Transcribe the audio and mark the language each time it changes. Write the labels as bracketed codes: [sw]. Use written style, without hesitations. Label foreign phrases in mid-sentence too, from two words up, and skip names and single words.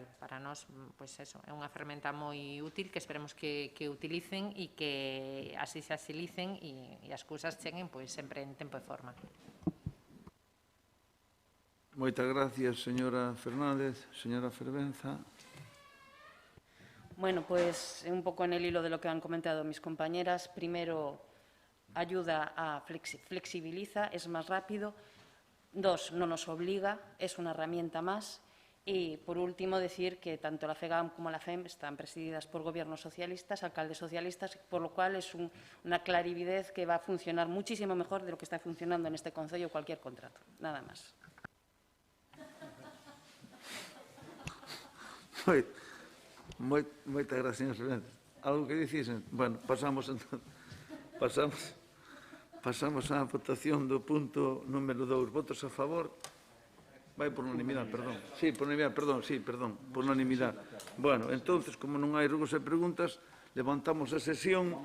[gl] Para nós, pois eso, é unha ferramenta moi útil que esperemos que utilicen e que así se axilicen e as cousas cheguen pois sempre en tempo e forma. Moitas gracias, señora Fernández. Señora Fervenza. [es] Bueno, pues un poco en el hilo de lo que han comentado mis compañeras. Primero, ayuda a flexibiliza, es más rápido. Dos, no nos obliga, es una herramienta más. Y, por último, decir que tanto la FEGAM como la FEM están presididas por gobiernos socialistas, alcaldes socialistas, por lo cual es una clarividez que va a funcionar muchísimo mejor de lo que está funcionando en este Concello cualquier contrato. Nada más. [gl] Moitas gracias, señor presidente. Algo que dicisen? Bueno, pasamos á votación do punto número 2. Votos a favor? Vai por unanimidade, perdón. Sí, por unanimidade, perdón, sí, perdón, por unanimidade. Bueno, entonces, como non hai rugos e preguntas, levantamos a sesión.